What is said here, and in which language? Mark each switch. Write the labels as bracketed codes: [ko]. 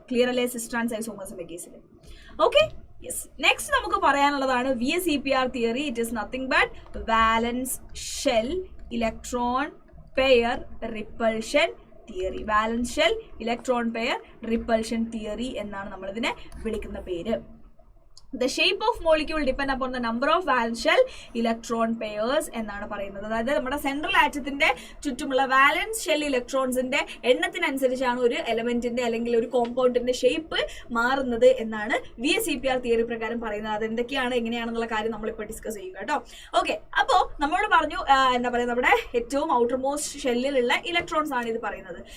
[ml] Clear അല്ലേ സിസ് trans ഐസോമേഴ്സിന്റെ കേസിൽ? Okay, yes. Next നമുക്ക് പറയാനുള്ളതാണ് VSEPR theory. [en] It is nothing but valence shell electron pair repulsion theory. [ml] വാലൻസ് shell electron pair repulsion theory എന്നാണ് നമ്മളിതിനെ വിളിക്കുന്ന പേര്. [en] The shape of molecule depend upon the number of valence shell electron pairs [ml] എന്നാണ് പറയുന്നത്. അതായത് നമ്മുടെ central ആറ്റത്തിന്റെ ചുറ്റുമുള്ള വാലൻസ് ഷെൽ ഇലക്ട്രോൺസിന്റെ എണ്ണത്തിനനുസരിച്ചാണ് ഒരു എലമെന്റിന്റെ അല്ലെങ്കിൽ ഒരു കോമ്പൗണ്ടിന്റെ ഷേപ്പ് മാറുന്നത് എന്നാണ് VSEPR തിയറി പ്രകാരം പറയുന്നത്. അതെന്തൊക്കെയാണ്, എങ്ങനെയാണെന്നുള്ള കാര്യം നമ്മളിപ്പോൾ ഡിസ്കസ് ചെയ്യും കേട്ടോ. ഓക്കെ, അപ്പോൾ നമ്മളോട് പറഞ്ഞു നമ്മുടെ ഏറ്റവും ഔട്ടർ മോസ്റ്റ് ഷെല്ലിലുള്ള ഇലക്ട്രോൺസ് ആണ് ഇത് പറയുന്നത്.